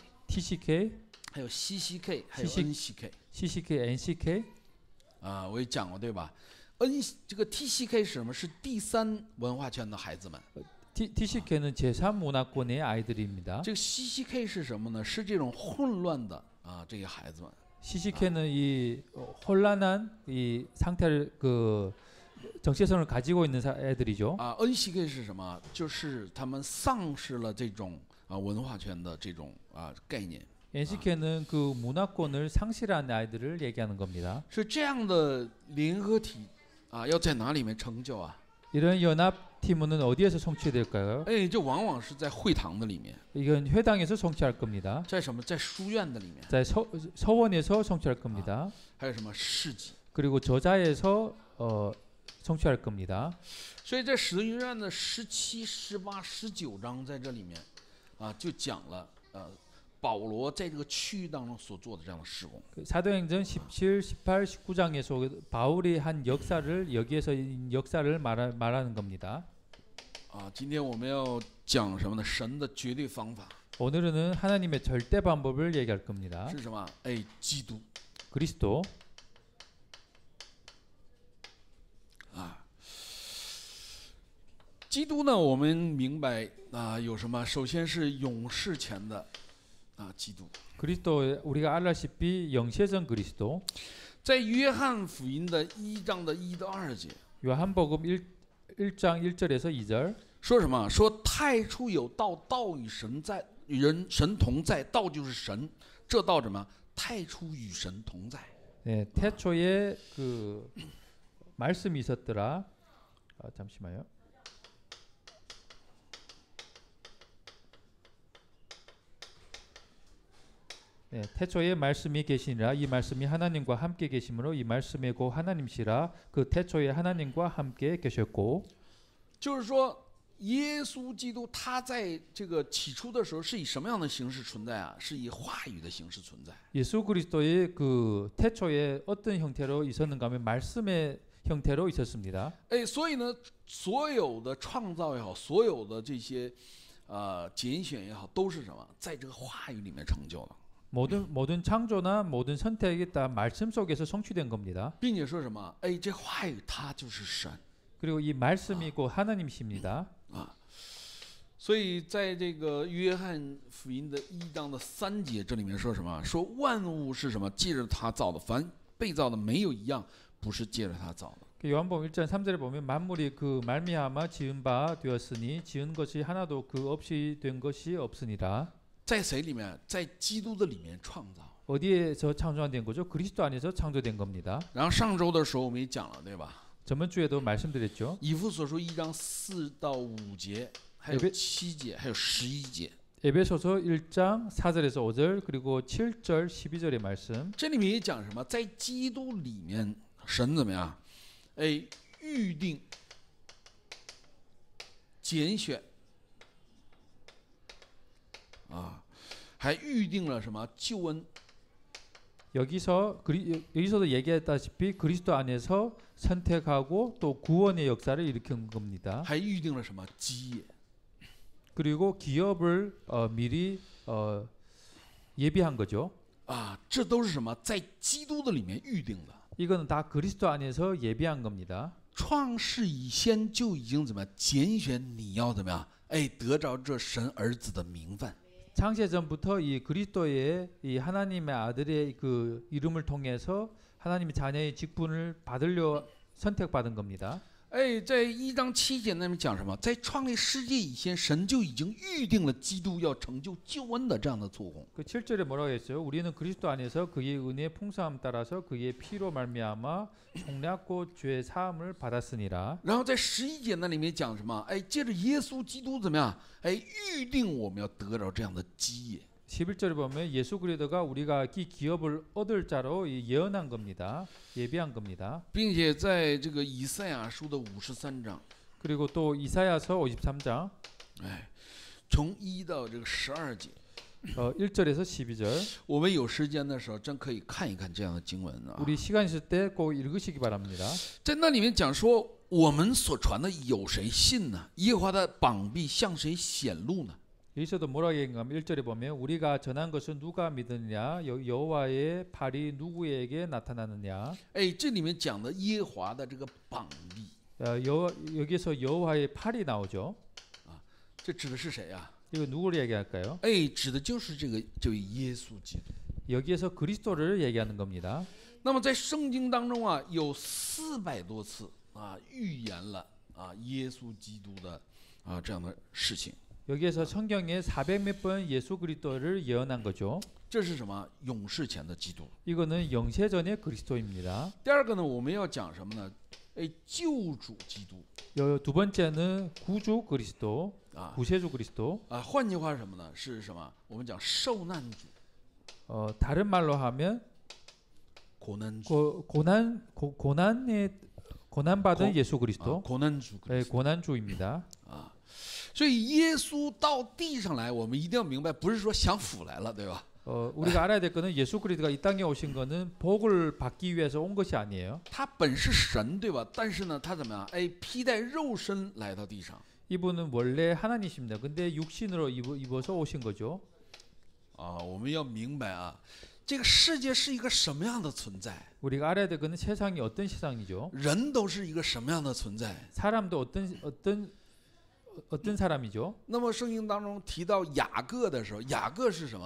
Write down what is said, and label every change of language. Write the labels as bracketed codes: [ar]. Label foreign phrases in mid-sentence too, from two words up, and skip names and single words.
[zh] TCK, 还有 CCK， 还有 CC NCK。 CCK, NCK. 啊，我也讲过对吧这个 TCK 是什么？是第三文化圈的孩子们。 [ko] TCK는 제3문화권의 아이들입니다. [zh] 这个 CCK 是什么呢？是这种混乱的这些孩子们。 [ko] CCK는 이 혼란한 이 상태를 그 정체성을 가지고 있는 애들이죠. [zh] NCK 是什么？就是他们丧失了这种文化圈的这种概念。 [ko] NCK는 그 문화권을 상실한 아이들을 얘기하는 겁니다. [zh] 是这样的联合体要在哪里面成就啊？ [ko] 이런 연합팀은 어디에서 성취될까요? [zh] 哎，这往往是在会堂的里面， [ko] 이건 회당에서 성취할 겁니다. [zh] 在什么？在书院的里面， [ko] 자, 서원에서 성취할 겁니다. [zh] 还有什么市集？ [ko] 그리고 저자에서 성취할 겁니다. [zh] 所以在使徒行传的17、18、19章在这里面就讲了保罗在这个区域当中所做的这样的事工。 [ko] 사도행전 17, 18, 19장에서 바울이 한 역사를 여기에서 역사를 말하는 겁니다. [zh] 今天我们要讲什么呢？神的绝对方法 [ko] 오늘은 하나님의 절대 방법을 얘기할 겁니다. [zh] 是什么？哎，基督 [ko] 그리스도. [zh] 基督呢，我们明白有什么？首先是永世前的基督。 [ko] 그리스도 우리가 알다시피 영세전 그리스도. [zh] 在约翰福音的1章的1到2节， [ko] 요한복음 1장 1절에서 2절. [zh] 说什么？说太初有道，道与神在，与神同在，道就是神。这道什么？太初与神同在。 [ko] 네, 태초에 그 말씀이 있었더라. 잠시만요. 네, 태초에 말씀이 계시니라. 이 말씀이 하나님과 함께 계심으로 이 말씀이 곧 하나님이시라. 그 태초에 하나님과 함께 계셨고. [zh] 就是说，耶稣基督他在这个起初的时候是以什么样的形式存在啊？是以话语的形式存在。 [ko] 예수 그리스도의 그 태초에 어떤 형태로 있었는가 하면 말씀의 형태로 있었습니다. [zh] 哎，所以呢，所有的创造也好，所有的这些拣选也好，都是什么？在这个话语里面成就的。 [ko] 모든 창조나 모든 선택이 다 말씀 속에서 성취된 겁니다. [zh] 并且说什么？哎，这话语它就是神。 [ko] 그리고 이 말씀이 곧 하나님이십니다. [zh] 所以在这个约翰福音的1章的3节，这里面说什么？说万物是什么？借着他造的，凡被造的没有一样不是借着他造的。 [ko] 요한복음 1장 3절에 보면 만물이 그 말미암아 지은 바 되었으니 지은 것이 하나도 그 없이 된 것이 없으니라. [zh] 在谁里面？在基督的里面创造。 [ko] 어디에서 창조된 거죠? 그리스도 안에서 창조된 겁니다. [zh] 然后上周的时候我们也讲了，对吧？ [ko] 저번 주에도 말씀드렸죠. [zh] 以弗所书1章4到5节，还有7节，还有11节。 [ko] 에베소서 1장 4절에서 5절 그리고 7절 12절의 말씀. [zh] 这里面也讲什么？在基督里面，神怎么样？哎，预定、拣选还预定了什么救恩？ [ko] 여기서도 얘기했다시피 그리스도 안에서 선택하고 또 구원의 역사를 일으킨 겁니다. [zh] 还预定了什么基业？ [ko] 그리고 기업을 미리 예비한 거죠. [zh] 这都是什么？在基督的里面预定的。 [ko] 이거는 다 그리스도 안에서 예비한 겁니다. [zh] 创世以先就已经怎么样拣选你要怎么样？哎，得着这神儿子的名分。 [ko] 창세 전부터 이 그리스도의 이 하나님의 아들의 그 이름을 통해서 하나님의 자녀의 직분을 받으려 선택받은 겁니다. [zh] 哎，在1章7节那边讲什么？在创立世界以前，神就已经预定了基督要成就救恩的这样的做工。 [ko] 그 7절에 뭐라고 했어요? 우리는 그리스도 안에서 그의 은혜의 풍성함 따라서 그의 피로 말미암아 총량고 죄 사함을 받았으니라. [zh] 然后在11节那里面讲什么？哎，借着耶稣基督怎么样？哎，预定我们要得着这样的基业。 [ko] 11절에 보면 예수 그리스도가 우리가 이 기업을 얻을 자로 예언한 겁니다. 예비한 겁니다. [zh] 并且在这个以赛亚书的53章， [ko] 그리고 또 이사야서 53장 [zh] 哎，从1到这个12节， [ko] 1절에서 12절 [zh] 我们有时间的时候真可以看一看这样的经文啊。 [ko] 우리 시간 있을 때 꼭 읽으시기 바랍니다. [zh] 在那里面讲说，我们所传的有谁信呢？耶和华的膀臂向谁显露呢？ [ko] 여기서도 뭐라고 얘기하면 1절에 보면 우리가 전한 것을 누가 믿느냐 여호와의 팔이 누구에게 나타나느냐 [zh] 哎，这里面讲的耶和华的这个膀臂， [ko] 여기서 여호와의 팔이 나오죠. [zh] 这指的是谁啊？ [ko] 이거 누구를 얘기할까요? [zh] 哎，指的就是这位耶稣基督。 [ko] 여기에서 그리스도를 얘기하는 겁니다. [zh] 那么在圣经当中啊，有400多次啊预言了啊耶稣基督的啊这样的事情。 [ko] 여기에서 성경에 400몇 번 예수 그리스도를 예언한 거죠. [zh] 这是什么？永世前的基督。 [ko] 이거는 영세전의 그리스도입니다. [zh] 第二个呢，我们要讲什么呢？哎，救主基督 [ko] 두 번째는 구주 그리스도, 啊 구세주 그리스도. [zh] 啊，换句话是什么呢？是什么？我们讲受难主、 [ko] 다른 말로 하면 [zh] 苦难主、 [ko] 고난 받은 예수 啊 그리스도, [zh] 苦难主 [ko] 네, 고난주입니다. 啊。 [zh] 所以耶稣到地上来，我们一定要明白，不是说享福来了，对吧？ [ko] 우리가 알아야 될 거는 예수 그리스도가 이 땅에 오신 거는 복을 받기 위해서 온 것이 아니에요. [zh] 他本是神，对吧？但是呢，他怎么样？哎，披戴肉身来到地上。 [ko] 이분은 원래 하나님이십니다. 근데 육신으로 입어서 오신 거죠. [zh] 啊，我们要明白啊，这个世界是一个什么样的存在？ [ko] 우리가 알아야 될 거는 세상이 어떤 세상이죠. [zh] 人都是一个什么样的存在？ [ko] 사람도 어떤 사람이죠. [zh] 那么圣经当中提到雅各的时候，雅各是什么？